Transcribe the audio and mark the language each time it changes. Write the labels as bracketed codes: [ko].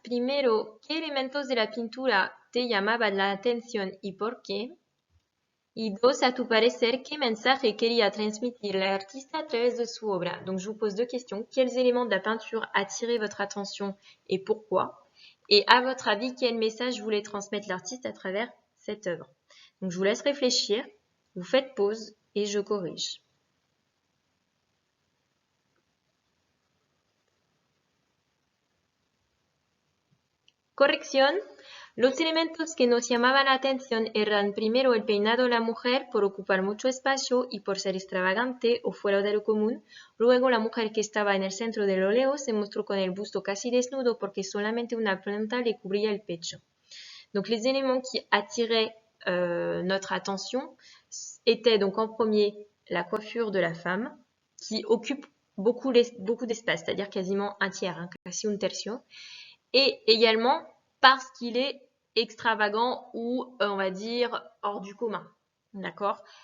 [es] Primero, ¿qué elementos de la pintura te llamaban la atención y por qué? Y dos, à tu parecer, ¿qué mensaje quería transmitir l'artiste à travers de su obra? [fr] Donc, je vous pose deux questions. Quels éléments de la peinture attiraient votre attention et pourquoi? Et à votre avis, quel message voulait transmettre l'artiste à travers cette œuvre? Donc, je vous laisse réfléchir. Vous faites pause et je corrige. [es] Corrección. Los elementos que nos llamaban la atención eran primero el peinado de la mujer por ocupar mucho espacio y por ser extravagante o fuera de lo común. Luego la mujer que estaba en el centro del óleo se mostró con el busto casi desnudo porque solamente una planta le cubría el pecho. [fr] Donc les éléments qui attiraient notre attention étaient donc en premier la coiffure de la femme qui occupe beaucoup d'espace, c'est-à-dire quasiment un tiers, hein, [es] quasi un tercio. [fr] Et également parce qu'il est extravagant ou, on va dire, hors du commun. D'accord?